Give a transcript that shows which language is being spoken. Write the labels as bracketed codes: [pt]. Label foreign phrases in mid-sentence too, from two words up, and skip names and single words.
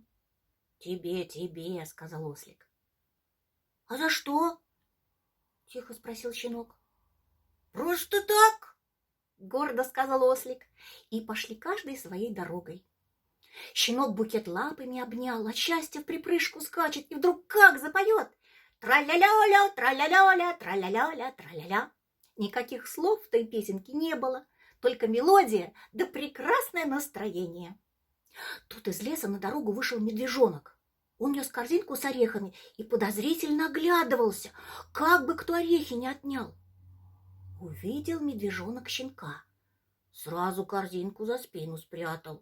[ru] «Тебе, тебе», — сказал ослик. «А за что?» — тихо спросил щенок. «Просто так», — гордо сказал ослик, и пошли каждый своей дорогой. Щенок букет лапами обнял, от счастья в припрыжку скачет, и вдруг как запоет: «Тра-ля-ля-ля, тра-ля-ля-ля, тра-ля-ля-ля, тра-ля-ля». Никаких слов в той песенке не было, только мелодия да прекрасное настроение. Тут из леса на дорогу вышел медвежонок. Он нес корзинку с орехами и подозрительно оглядывался, как бы кто орехи не отнял. Увидел медвежонок щенка. Сразу корзинку за спину спрятал.